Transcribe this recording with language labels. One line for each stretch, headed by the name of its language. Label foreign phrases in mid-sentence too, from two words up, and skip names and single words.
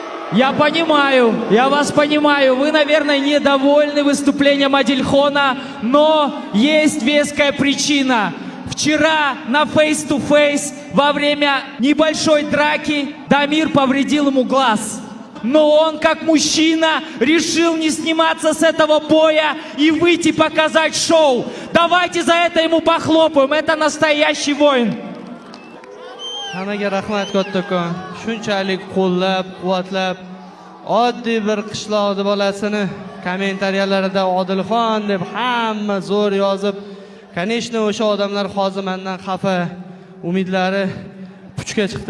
Russian: Я понимаю, я вас понимаю. Вы, наверное, недовольны выступлением Адильхона, но есть веская причина. Вчера на face-to-face во время небольшой драки Дамир повредил ему глаз. Но он, как мужчина, решил не сниматься с этого боя и выйти показать шоу. Давайте за это ему похлопаем. Это настоящий воин.
Uzbek: Hammaga rahmat kattakon. Shunchalik qo'llab, quvvatlab, oddiy bir qishloqning bolasini kommentariyalarida Odilxon deb hamma zo'r yozib, конечно, o'sha odamlar hozir mendan xafa, umidlari puchga chiqdi.